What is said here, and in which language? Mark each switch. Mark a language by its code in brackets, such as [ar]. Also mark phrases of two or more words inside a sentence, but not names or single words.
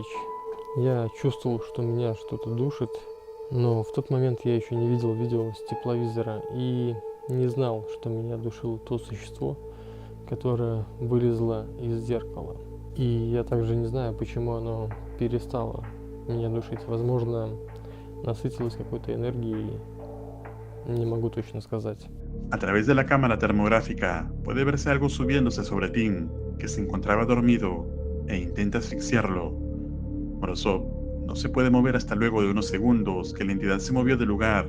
[ru] Я чувствовал, что меня что-то душит, но в тот момент я еще не видел видео с тепловизора и не знал, что меня душило то существо, которое вылезло из зеркала. И я также не знаю, почему оно перестало меня душить. Возможно, насытилось какой-то энергией, не могу точно сказать. [es] A través de la cámara termográfica puede verse algo subiéndose sobre Tim, que se encontraba dormido, e intenta asfixiarlo. Morozov no se puede mover hasta luego de unos segundos que la entidad se movió del lugar.